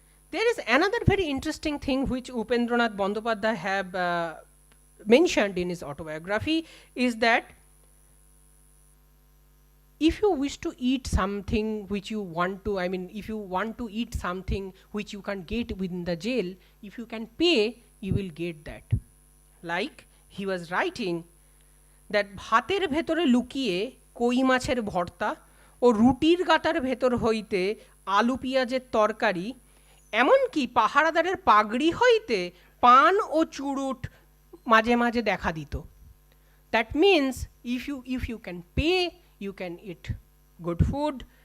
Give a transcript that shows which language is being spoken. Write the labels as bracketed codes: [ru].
[en] There is another very interesting thing which Upendranath Bandopadhyay have mentioned in his autobiography, is that if you wish to eat something which you want to, I mean, if you want to eat something which you can't get within the jail, if you can pay, you will get that. Like he was writing that [bn] ভাতের ভেতরে লুকিয়ে কই মাছের ভর্তা ও রুটির গাতার ভেতর হইতে আলু পেঁয়াজের তরকারি, এমনকি পাহারাদারের পাগড়ি হইতে পান ও চুরুট মাঝে মাঝে দেখা দিত. [en] That means if you can pay, you can eat good food.